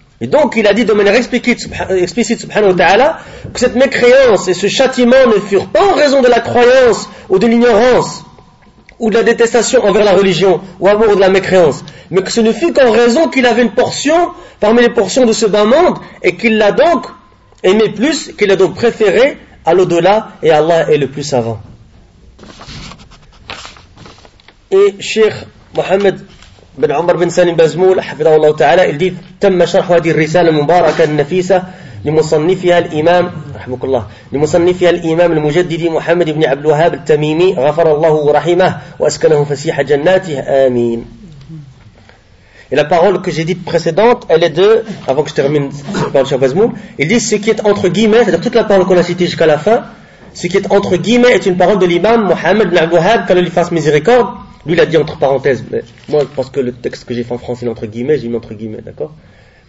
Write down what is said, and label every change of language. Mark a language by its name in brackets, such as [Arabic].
[French] Et donc il a dit de manière explicite, subhanahu wa ta'ala, que cette mécréance et ce châtiment ne furent pas en raison de la croyance ou de l'ignorance ou de la détestation envers la religion ou amour de la mécréance, mais que ce ne fut qu'en raison qu'il avait une portion parmi les portions de ce bas monde et qu'il l'a donc aimé plus, qu'il l'a donc préféré à l'au-delà, et Allah est le plus savant. [Arabic] Et Cheikh Mohamed بن عمر بن سالم بازمول حفظه الله تعالى الديف تم شرح هذه الرسالة المباركة النفيسة لمصنفها الإمام رحمك الله لمصنفها الإمام المجدد محمد بن عبد الوهاب التميمي غفر الله ورحمه وأسكنه فسيح جناته آمين. [French] Et la parole que j'ai dite précédente, elle est de, avant que je termine cette parole sur Bazmoul, il dit ce qui est entre guillemets, c'est-à-dire toute la parole qu'on a citée jusqu'à la fin, ce qui est entre guillemets est une parole de l'imam Mohammed bin Abdul Wahhab, qu'Allah lui fasse miséricorde. Lui l'a dit entre parenthèses, mais moi, parce que le texte que j'ai fait en français, il est entre guillemets, j'ai mis entre guillemets, d'accord ?